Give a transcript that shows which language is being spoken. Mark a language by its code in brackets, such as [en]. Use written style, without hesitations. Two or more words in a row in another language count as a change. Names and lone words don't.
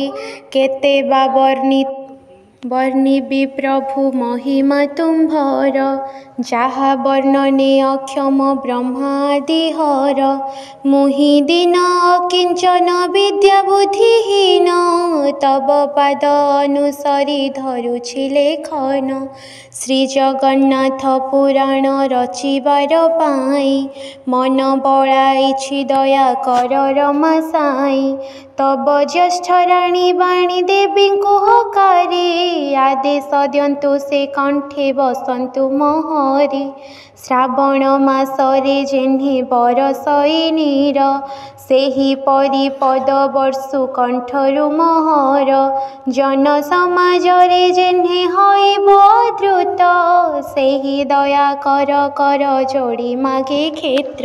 [or] କେତେ ବା ବର୍ଣ୍ଣିବି ପ୍ରଭୁ ମହିମା ତୁମ୍ଭର । ଯାହା ବର୍ଣ୍ଣନେ ଅକ୍ଷମ ବ୍ରହ୍ମାଦିହର । ମୁହି ଦୀନ କିଞ୍ଚନ ବିଦ୍ୟା ବୁଦ୍ଧିହୀନ । ତବ ପାଦ ଅନୁସରି ଧରୁଛି ଲେଖନ । ଶ୍ରୀ ଜଗନ୍ନାଥ ପୁରାଣ ରଚିବାର ପାଇଁ । ମନ ବଳାଇଛି ଦୟା କର ରମା ସାଇଁ । ତବ ଜ୍ୟେଷ୍ଠ ରାଣୀ ବାଣୀ ଦେବୀ ହକାରି । ଆଦେଶ ଦିଅନ୍ତୁ ସେ କଣ୍ଠେ ବସନ୍ତୁ ମହରୀ । ଶ୍ରାବଣ ମାସରେ ଯେହ୍ନେ ବରଷଇ ନୀର । ସେହି ପରି ପଦ ବର୍ଷୁ କଣ୍ଠରୁ ମହର । ଜନ ସମାଜରେ ଯେହ୍ନେ ହୋଇବ ଦ୍ରୁତ । ସେହି ଦୟା କର କର ଯୋଡ଼ି ମାଗେ କ୍ଷେତ୍ର ।